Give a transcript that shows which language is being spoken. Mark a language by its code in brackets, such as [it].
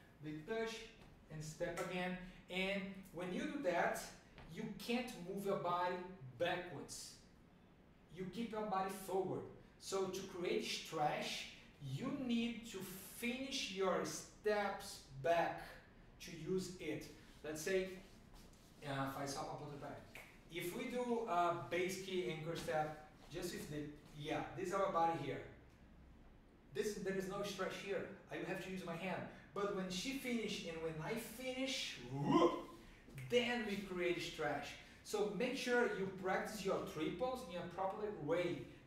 [en] They touch and step again. And when you do that, you can't move your body backwards. You keep your body forward. So to create stretch, you need to finish your steps back to use it. Let's say, [pt] faz só com a ponta do pé. [en] If we do a base key anchor step, just with the, this is our body here. There is no stretch here. I have to use my hand. But when she finished and when I finish, whoop, then we create stretch. So make sure you practice your triples in a proper way.